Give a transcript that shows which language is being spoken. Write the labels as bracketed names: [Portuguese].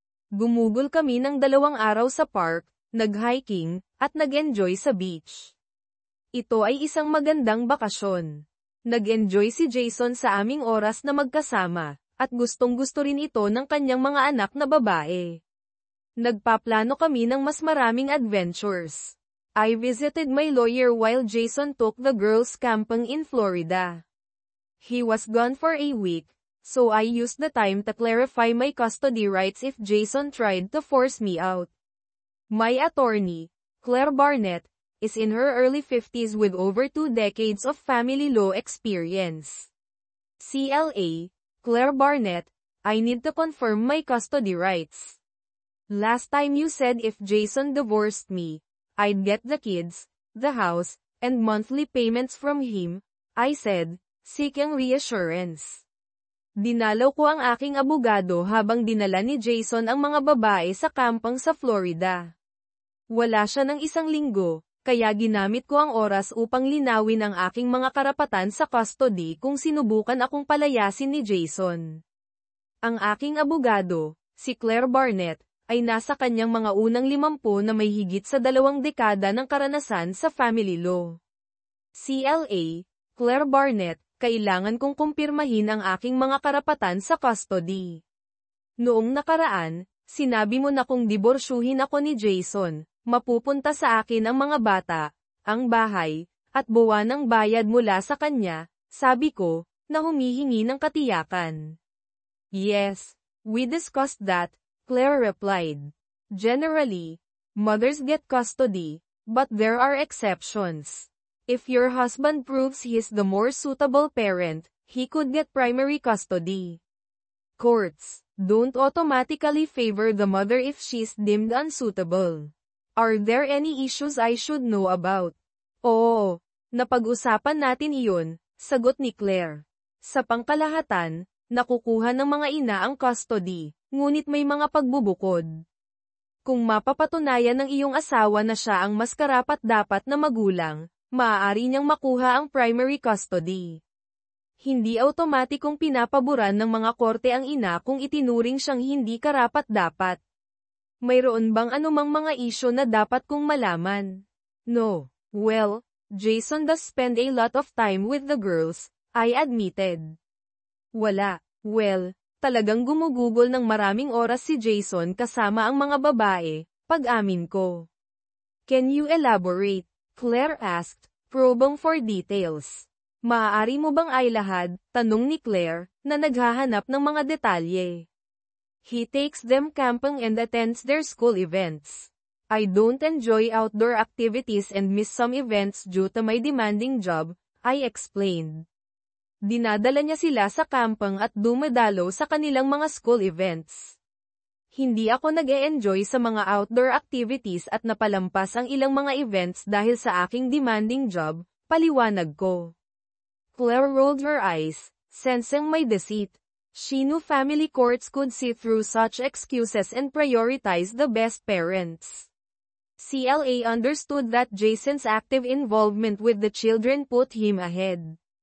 [Filipino] Gumugol kami ng 2 araw sa park, nag-hiking, at nag-enjoy sa beach. Ito ay isang magandang bakasyon. Nag-enjoy si Jason sa aming oras na magkasama, at gustong-gusto rin ito ng kanyang mga anak na babae. Nagpaplano kami ng mas maraming adventures. [English] I visited my lawyer while Jason took the girls camping in Florida. He was gone for a week, so I used the time to clarify my custody rights if Jason tried to force me out. My attorney, Claire Barnett, is in her early 50s with over 2 decades of family law experience. CLA, Claire Barnett, I need to confirm my custody rights. Last time you said if Jason divorced me, I'd get the kids, the house, and monthly payments from him, I said, seeking reassurance. [Filipino] Dinalaw ko ang aking abogado habang dinala ni Jason ang mga babae sa kampang sa Florida. Wala siya ng 1 linggo, kaya ginamit ko ang oras upang linawin ang aking mga karapatan sa custody kung sinubukan akong palayasin ni Jason. Ang aking abogado, si Claire Barnett, ay nasa kanyang mga unang 50 na may higit sa 2 dekada ng karanasan sa family law. CLA, Claire Barnett, kailangan kong kumpirmahin ang aking mga karapatan sa custody. Noong nakaraan, sinabi mo na kung diborsyuhin ako ni Jason, mapupunta sa akin ang mga bata, ang bahay, at buwan ng bayad mula sa kanya, sabi ko, na humihingi ng katiyakan. [English] Yes, we discussed that, Claire replied. Generally, mothers get custody, but there are exceptions. If your husband proves he's the more suitable parent, he could get primary custody. Courts don't automatically favor the mother if she's deemed unsuitable. Are there any issues I should know about? [Filipino] Oo, napag-usapan natin iyon, sagot ni Claire. Sa pangkalahatan, nakukuha ng mga ina ang custody, ngunit may mga pagbubukod. Kung mapapatunayan ng iyong asawa na siya ang mas karapat-dapat na magulang, maaari niyang makuha ang primary custody. Hindi automatikong pinapaboran ng mga korte ang ina kung itinuring siyang hindi karapat-dapat. Mayroon bang anumang mga isyu na dapat kong malaman? [English] No. Well, Jason does spend a lot of time with the girls, I admitted. [Filipino] Wala. Well, talagang gumugugol ng maraming oras si Jason kasama ang mga babae, pag-amin ko. [English] Can you elaborate? Claire asked, probing for details. [Filipino] Maaari mo bang ailahad, tanong ni Claire, na naghahanap ng mga detalye. [English] He takes them camping and attends their school events. I don't enjoy outdoor activities and miss some events due to my demanding job, I explained. [Filipino] Dinadala niya sila sa camping at dumadalo sa kanilang mga school events. Hindi ako nag-e-enjoy sa mga outdoor activities at napalampas ang ilang mga events dahil sa aking demanding job, paliwanag ko. [English] Claire rolled her eyes, sensing my deceit. She knew family courts could see through such excuses and prioritize the best parents. CLA understood that Jason's active involvement with the children put him ahead.